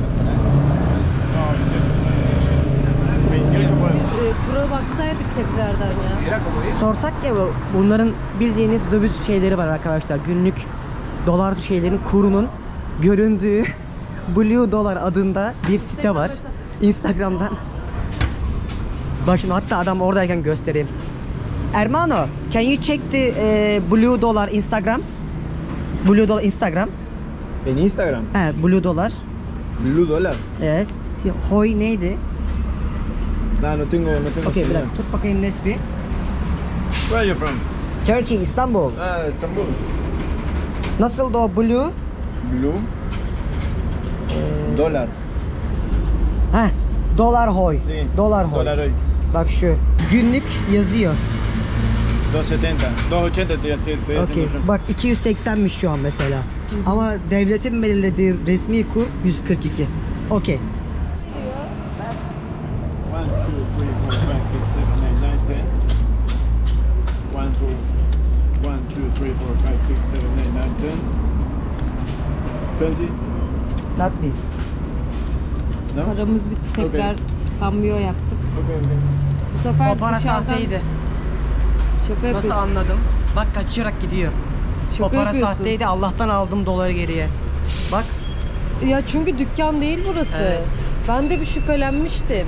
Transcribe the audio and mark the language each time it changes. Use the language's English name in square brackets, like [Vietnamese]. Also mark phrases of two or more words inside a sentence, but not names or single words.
[Turkish] Kura baksaydık tekrardan ya. Sorsak ya, bunların bildiğiniz döviz şeyleri var arkadaşlar. Günlük dolar şeylerin kurunun göründüğü Blue Dolar adında bir site var. Instagram'dan. Bak şimdi hatta adam oradayken göstereyim. [English] Hermano, can you check the Blue Dolar Instagram? Blue Dolar Instagram. [Spanish] En Instagram. Blue Dolar. Blue dólar. [Turkish] Yes. Hoy neydi? [Spanish] No, no tengo [Turkish] Okey bir [Spanish] señal. [Turkish] dakika tut bakayım Nesbi. [English] Where are you from? Turkey, İstanbul. İstanbul. [Turkish] Nasıldı o blue? Blue. Dólar. [Spanish] Heh, dolar hoy. Sí. Dolar hoy. Dólar hoy. [Turkish] Bak şu. Günlük yazıyor. [Spanish] 2.70. 2.80 te estoy [Turkish] Okey. [Spanish] haciendo yo. [Turkish] Bak 280'miş şu an mesela. Ama devletin belirlediği resmi kur 142. Okey. 1, 2, 3, 4, 5, 6, 7, 8, 9, 10. 1, 2, 3, 4, 5, 6, 7, 8, 9, 10. 20. [English] Not this. No? [Turkish] Paramız bitti. Tekrar kambiyo yaptık. [English] Okay, okay. [Turkish] Bu sefer O para dışarıdan sahteydi. şaka Nasıl yapıyorsun. anladım? Bak kaçarak gidiyor. Şaka O para yapıyorsun. sahteydi. Allah'tan aldım doları geriye. Bak. Ya çünkü dükkan değil burası. Evet. Ben de bir şüphelenmiştim.